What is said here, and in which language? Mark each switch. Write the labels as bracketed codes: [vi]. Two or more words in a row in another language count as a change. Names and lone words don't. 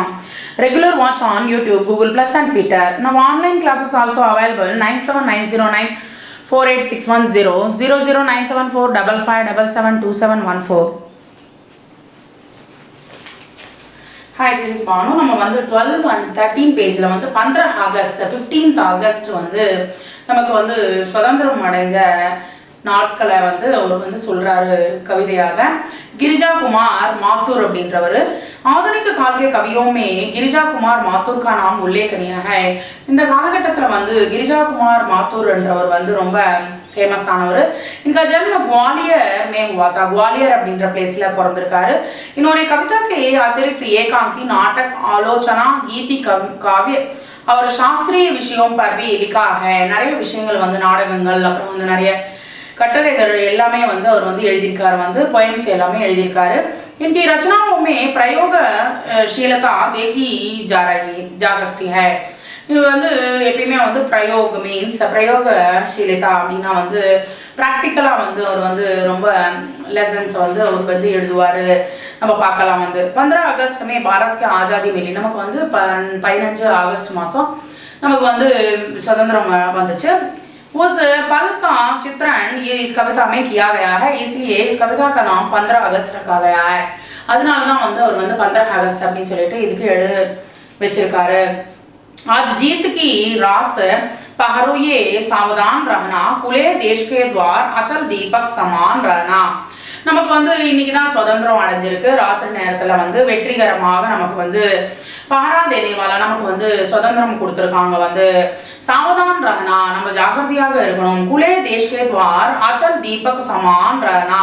[en] Regular watch on YouTube, Google Plus and Twitter. Now online classes also available 97909 48610 00974 55772714. Hi, this is Banu. [ta] நம்ம வந்து 12 and 13 பேஜ்ல வந்து 15 ஆகஸ்ட் 15th ஆகஸ்ட் வந்து நமக்கு வந்து சுதந்திரம் அடைந்த நாட்களை வந்து அவர் வந்து சொல்றாரு கவிதையாக. [hi] गिरिजा कुमार माथुर அப்படின்றவர் ஆधुनिक काल के कवियों में गिरिजा कुमार माथुर का नाम उल्लेखनीय है. [ta] இந்த காலகட்டத்தில் வந்து गिरिजा कुमार माथुर என்றவர் வந்து ரொம்ப फेमस ஆனவர். [hi] इनका जन्म ग्वालियर में हुआ था. [ta] ग्वालियर அப்படின்ற பிளேஸ்ல பிறந்திருக்காரு. [hi] इन्होंने कविता के अतिरिक्त एकांकी नाटक आलोचना गीति काव्य और शास्त्रीय विषयों पर भी लिखा है. [ta] நிறைய விஷயங்கள் வந்து நாடகங்கள் அப்புறம் வந்து நிறைய கட்டுரைகள் எல்லாமே வந்து அவர் வந்து எழுதியிருக்காரு. வந்து पोएम्स எல்லாமே எழுதியிருக்காரு. [hi] इनकी रचनाओं में प्रयोगशीलता देखी जा सकती है. [ta] இது வந்து எப்பயுமே வந்து பிரயோக மீன்ஸ் பிரயோகசீலதா அப்படின்னா வந்து ப்ராக்டிக்கலாக வந்து அவர் வந்து ரொம்ப லெசன்ஸ் வந்து அவர் வந்து எழுதுவார். நம்ம பார்க்கலாம் வந்து [hi] 15 अगस्त में भारत की आज़ादी मिली. [ta] நமக்கு வந்து 15 ஆகஸ்ட் மாதம் நமக்கு வந்து சுதந்திரம் வந்துச்சு. [hi] उस पल का चित्रण ये इस कविता में किया गया है, इसलिए इस कविता का नाम 15 अगस्त रखा गया है. [ta] அதனால தான் வந்து அவர் வந்து 15 अगस्त அப்படின்னு சொல்லிட்டு இதுக்கு வச்சிருக்காரு. [hi] आज जीत की रात पहरुए सावधान रहना, खुले देश के द्वार अचल दीपक समान रहना. [ta] நமக்கு வந்து இன்னைக்கு தான் சுதந்திரம் அடைஞ்சிருக்கு. ராத்திரி நேரத்தில் வந்து வெற்றிகரமாக நமக்கு வந்து [hi] पहरा देनेवाला [ta] நமக்கு வந்து சுதந்திரம் கொடுத்துருக்காங்க. வந்து [hi] सावधान रहना [ta] நம்ம ஜாகிரதையாக இருக்கணும். [hi] खुले देश के द्वार अचल दीपक समान रहना.